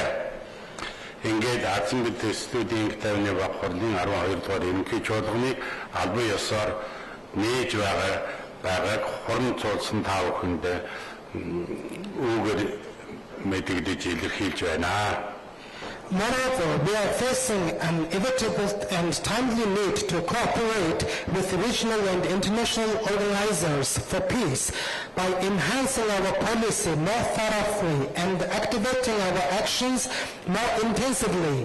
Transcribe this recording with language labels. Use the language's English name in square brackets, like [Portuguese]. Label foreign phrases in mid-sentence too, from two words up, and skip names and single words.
[Mongolian] Ингээд Азийн буддистуудын тавны хурлын 12 дугаар ерөнхий чуулганы албан ёсоор нээж байгааг хуран цуулсан та бүхэнд үүгээр мэдэгдэж илэрхийлж байна. [English] Moreover, we are facing an inevitable and timely need to cooperate with regional and international organizers for peace by enhancing our policy more thoroughly and activating our actions more intensively.